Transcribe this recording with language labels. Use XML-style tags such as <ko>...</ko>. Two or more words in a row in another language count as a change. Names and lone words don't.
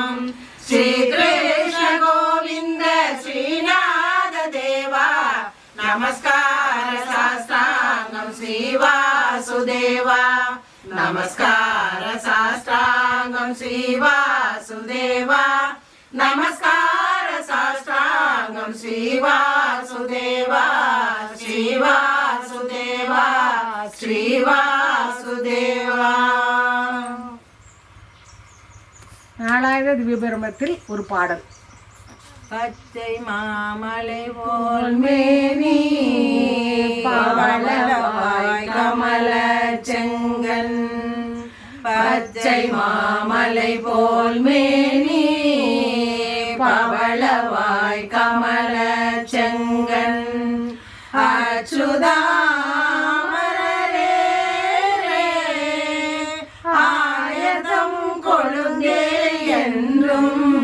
<mr>श्रीकृष्ण गोविंद श्रीनाथ देवा नमस्कार साष्टांगं श्री वासुदेवा नमस्कार साष्टांगं श्री वासुदेवा नमस्कार साष्टांगं श्री वासुदेवा श्री वासुदेवा श्री वासुदेवा</mr> <ta>நாலாயிர திவ்யபிரமத்தில் ஒரு பாடல். பச்சை மாமலை போல் மேனி பவளவாய் கமல செங்கன் பச்சை மாமலை போல் மேனி பவளவாய் கமல செங்கன் அச்சுதாமரரே ஆயதம் கொழுந்தே என்றும்</ta>